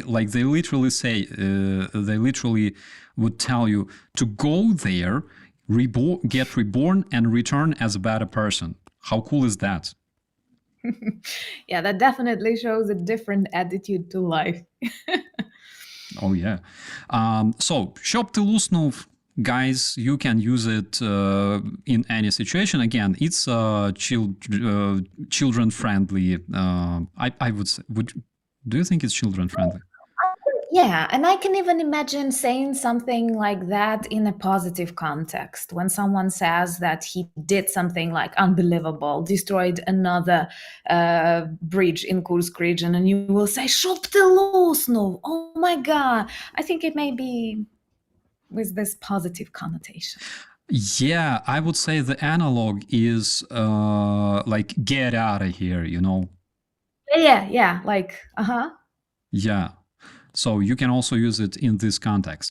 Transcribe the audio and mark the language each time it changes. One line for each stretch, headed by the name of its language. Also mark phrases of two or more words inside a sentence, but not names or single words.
English: Like they literally say, they literally would tell you to go there, get reborn, and return as a better person. How cool is that? Yeah, that definitely shows a different attitude to life. Oh yeah. So,
Ukrainian: "Щоб ти луснув",
English: guys, you can use it in any situation. Again, it's children friendly. I would say. Do you think it's children friendly? Yeah, and I can even imagine saying something like that in a positive context when someone says that he did something like unbelievable, destroyed another bridge in Kursk region, and you will say,
Russian: "Чтоб ты лоснул!"
English: Oh my God! I think it may be with this positive connotation. Yeah, I would say the analog is like get out of here, you know? Yeah, like, uh-huh. Yeah. So you can also use it in this context.